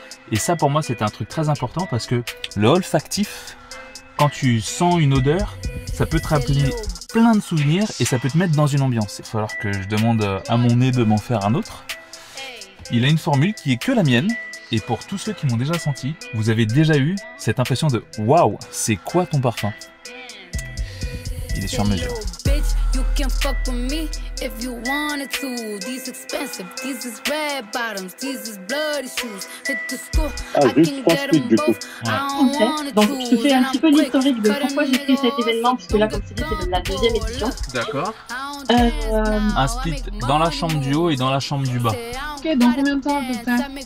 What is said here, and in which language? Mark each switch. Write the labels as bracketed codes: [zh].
[fr] Et ça pour moi c'est un truc très important parce que le olfactif, quand tu sens une odeur, ça peut te rappeler plein de souvenirs et ça peut te mettre dans une ambiance. Il va falloir que je demande à mon nez de m'en faire un autre. Il a une formule qui est que la mienne et pour tous ceux qui m'ont déjà senti, vous avez déjà eu cette impression de waouh, c'est quoi ton parfum? Il est sur mesure. [en] You can fuck with me if you wanted to. These expensive, these is red bottoms, these is bloody shoes. Hit the school, I can get them both. [fr] Ok, donc je te fais un petit peu l'historique de pourquoi j'ai pris cet événement, puisque là, comme tu dis, c'est la deuxième édition. D'accord. Un split dans la chambre du haut et dans la chambre du bas. Ok, dans combien de temps à peu près?